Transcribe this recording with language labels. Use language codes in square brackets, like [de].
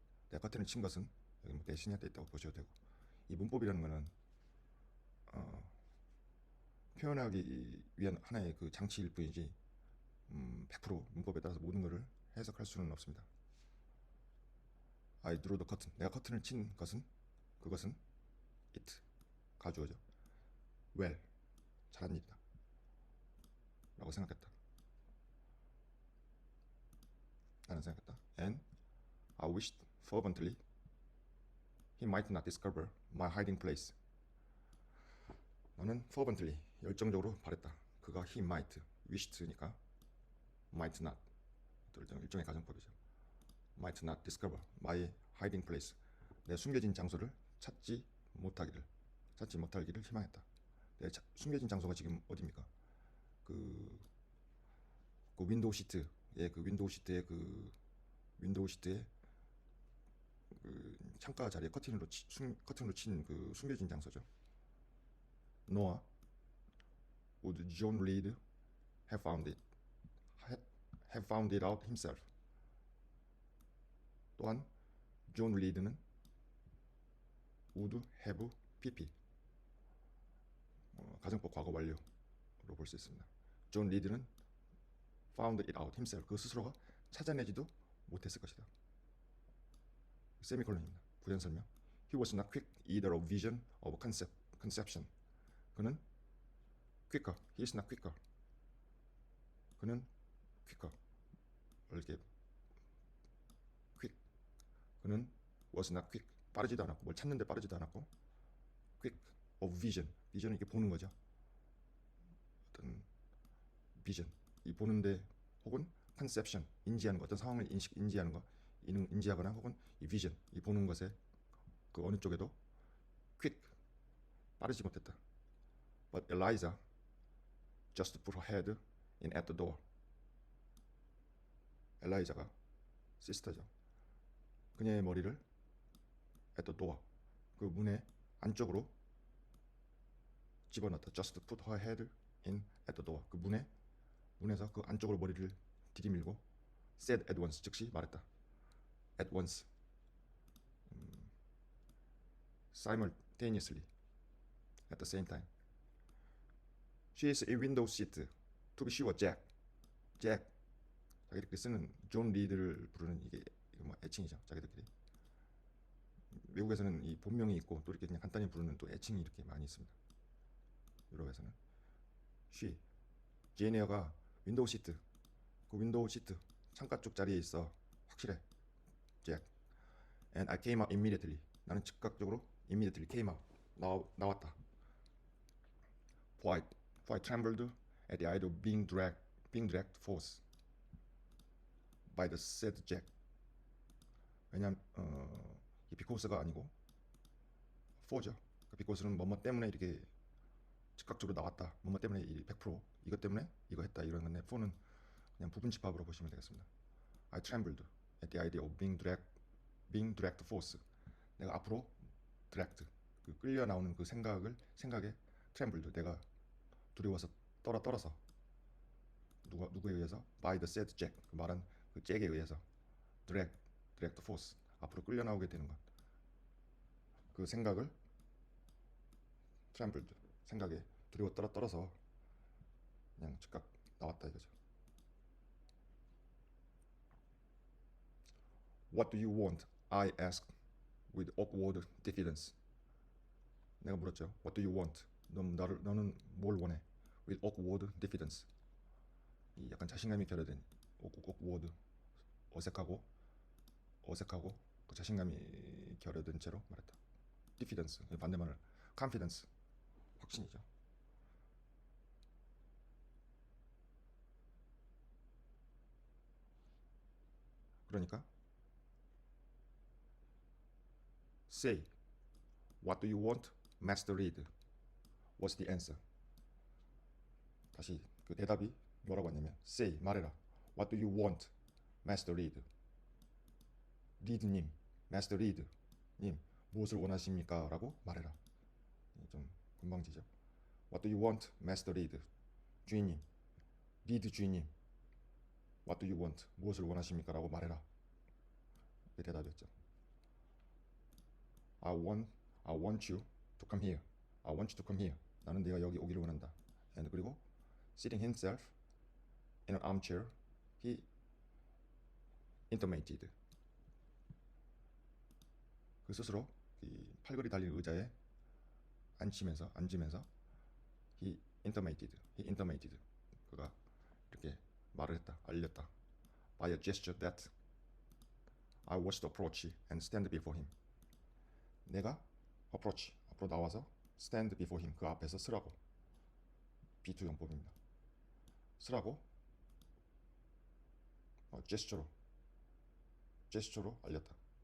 [ko] 내가 커튼을 친 것은 여기 뭐 대신에 있다고 보셔도 되고 이 문법이라는 거는 표현하기 위한 하나의 그 장치일 뿐이지 100% 문법에 따라서 모든 것을 해석할 수는 없습니다. [en] I drew the curtain. [ko] 내가 커튼을 친 것은 그것은 it 가주어죠. well 잘한 일이다 라고 생각했다. 나는 생각했다. [en] And I wished fervently he might not discover my hiding place. [ko] 나는 fervently 열정적으로 바랬다. 그가 [en] he might wished [ko] 니까 [en] might not [ko] 일종의 가정법이죠. [en] might not discover my hiding place. [ko] 내 숨겨진 장소를 찾지 못하기를 희망했다. 내 숨겨진 장소가 지금 어디입니까? 그 윈도우 시트의 그 창가 자리에 커튼으로 친 그 숨겨진 장소죠. [en] Nor would John Reed have found it out himself. [ko] 또한 존 리드는 [en] would have pp [ko] 가정법 과거 완료로 볼 수 있습니다. [en] 존 리드는 found it out himself. [ko] 그 스스로가 찾아내지도 못했을 것이다. 세미콜론입니다. 부연 설명. [en] He was not quick either of vision of conception. [ko] 그는 [en] quicker. He is not quicker. 그는 quicker. [ko] 이렇게 quick. 그는 [en] was not quick. [ko] 빠르지도 않았고 뭘 찾는데 빠르지도 않았고 [en] quick of vision. [ko] vision은 이렇게 보는 거죠. 어떤 vision. 이 보는데 혹은 conception. 인지하는 거. 어떤 상황을 인지하는 거. 인지하거나 혹은 이 vision. 이 보는 것에 그 어느 쪽에도 quick. 빠르지 못했다. [en] But Eliza just put her head in at the door. [ko] 엘라이자가 시스터죠. 그녀의 머리를 [en] at the door [ko] 그 문의 안쪽으로 집어넣었다. [en] Just put her head in at the door [ko] 그 문에서 그 안쪽으로 머리를 들이밀고 [en] said at once [ko] 즉시 말했다. [en] At once simultaneously at the same time. She is a window seat. To be sure, Jack. [ko] 자기들끼리 쓰는 존 리드를 부르는 이게 뭐 애칭이죠. 자기들끼리. 외국에서는 이 본명이 있고 또 이렇게 그냥 간단히 부르는 또 애칭이 이렇게 많이 있습니다. 유럽에서는 she, 제인 에어가 윈도우 시트, 그 윈도우 시트 창가 쪽 자리에 있어. 확실해. Jack. [en] And I came out immediately. [ko] 나는 즉각적으로 [en] immediately came out. [ko] 나왔다. [en] For I trembled at the idea of being dragged forth by the said Jack. [ko] 왜냐면 이 because가 아니고 for죠. 그 because는 뭐뭐 때문에 이렇게 즉각적으로 나왔다. 뭐뭐 때문에 100% 이것 때문에 이거 했다 이런 건데 for는 그냥 부분 집합으로 보시면 되겠습니다. [en] I trembled at the idea of being dragged forth. [ko] 내가 앞으로 dragged, 그 끌려 나오는 그 생각에 trembled, 내가 두려워서 떨어서 누구에 의해서? [en] By the said Jack, [ko] 그 말한 그 잭에 의해서 [en] dragged forth, [ko] 앞으로 끌려 나오게 되는 것. 그 생각을 trembled, 생각에 두려워 떨어서 그냥 즉각 나왔다 이거죠. [en] What do you want? I asked with awkward diffidence. [ko] 내가 물었죠. [en] What do you want? [ko] 너는 뭘 원해? [en] With awkward diffidence. [ko] 이 약간 자신감이 결여된 awkward, 어색하고 그 자신감이 결여된 채로 말했다. diffidence, 반대말을 confidence, 확신이죠. [en] 그러니까 say, what do you want? Master Reed. What's the answer? [ko] 다시 그 대답이 뭐라고 하냐면 say, 말해라. [en] What do you want? Master Reed. [ko] 리드님, Master Reed 님, 무엇을 원하십니까? 라고 말해라. 좀 건방지죠. [en] What do you want? Master Reed. [ko] 주인님, 리드 주인님, [en] What do you want? [ko] 무엇을 원하십니까? 라고 말해라. 그 대답이었죠. [en] I want you to come here. I want you to come here. [ko] 나는 네가 여기 오기를 원한다. [en] And 그리고 sitting himself in an armchair, he intimated. [ko] 그 스스로 이 팔걸이 달린 의자에 앉으면서 [en] he intimated. [ko] 그가 이렇게 말을 했다, 알렸다. [en] By a gesture that I was to approach and stand before him. [ko] 내가 approach, 앞으로 나와서 [en] stand before him, [ko] 그 앞에서 서라고. B2 용법입니다. 서라고 제스처로 알렸다.